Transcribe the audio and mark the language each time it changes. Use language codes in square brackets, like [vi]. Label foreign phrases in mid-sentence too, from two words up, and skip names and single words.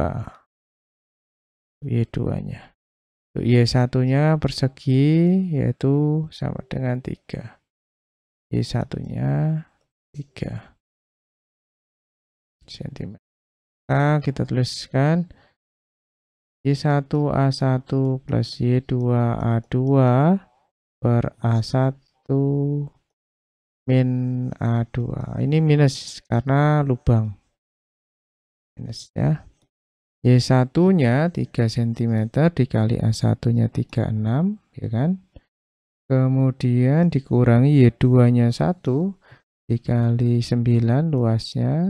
[id] Y2-nya. Y1-nya persegi yaitu sama dengan 3. Y1-nya 3 cm. Nah, kita tuliskan Y1 A1 plus Y2 A2 per A1 min A2. Ini minus karena lubang. Minus ya. Y1-nya 3 cm dikali A1-nya 36, ya kan? Kemudian dikurangi Y2-nya 1 dikali 9 luasnya.